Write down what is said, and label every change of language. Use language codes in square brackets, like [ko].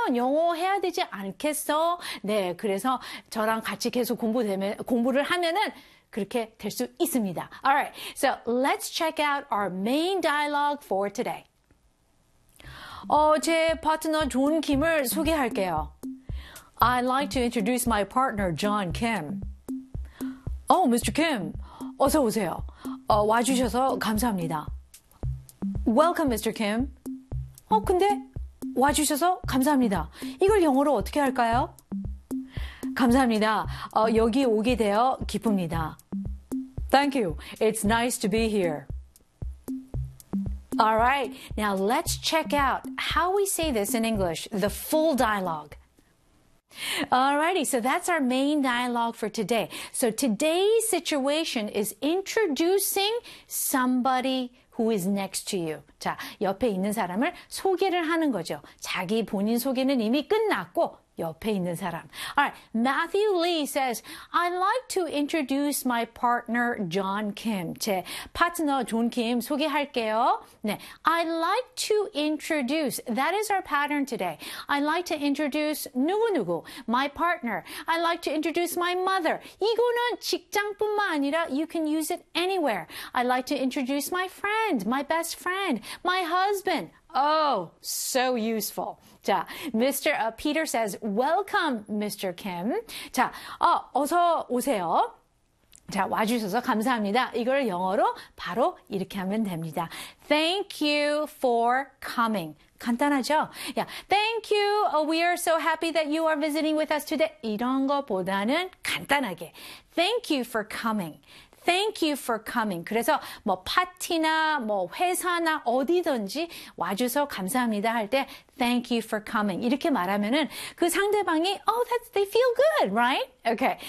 [ko] 그러면 영어 해야 되지 않겠어? 네, 그래서 저랑 같이 계속 공부를 하면은 그렇게 될수 있습니다. [en] Alright, so let's check out our main dialogue for today. [ko] 제 파트너 존 김을 소개할게요. [en] I'd like to introduce my partner, John Kim. Oh, Mr. [ko] Kim, 어서 오세요. 와주셔서 감사합니다. [en] Welcome, Mr. Kim. [ko] 근데 와주셔서 감사합니다. 이걸 영어로 어떻게 할까요? 감사합니다. 여기 오게 되어 기쁩니다. [en] Thank you. It's nice to be here. All right, now let's check out how we say this in English, the full dialogue. Alrighty, so that's our main dialogue for today. So today's situation is introducing somebody who is next to you. [ko] 자, 옆에 있는 사람을 소개를 하는 거죠. 자기 본인 소개는 이미 끝났고, 옆에 있는 사람. [en] Alright, Matthew Lee says, I'd like to introduce my partner John Kim. [ko] 제 파트너 존김 소개할게요. [en] 네, I'd like to introduce. That is our pattern today. I'd like to introduce 누구누구, my partner. I'd like to introduce my mother. [ko] 이거는 직장뿐만 아니라 [en] you can use it anywhere. I'd like to introduce my friend, my best friend, my husband. Oh, so useful. 자, Mr. Peter says, Welcome, Mr. Kim. [ko] 자, 어서 오세요. 자, 와주셔서 감사합니다. 이걸 영어로 바로 이렇게 하면 됩니다. [en] Thank you for coming. [ko] 간단하죠? [en] Yeah, thank you. We are so happy that you are visiting with us today. [ko] 이런 것보다는 간단하게. [en] Thank you for coming. Thank you for coming. [ko] 그래서 뭐 파티나 뭐 회사나 어디든지 와줘서 감사합니다 할때 [en] Thank you for coming. [ko] 이렇게 말하면은 그 상대방이 [en] they feel good, right? Okay.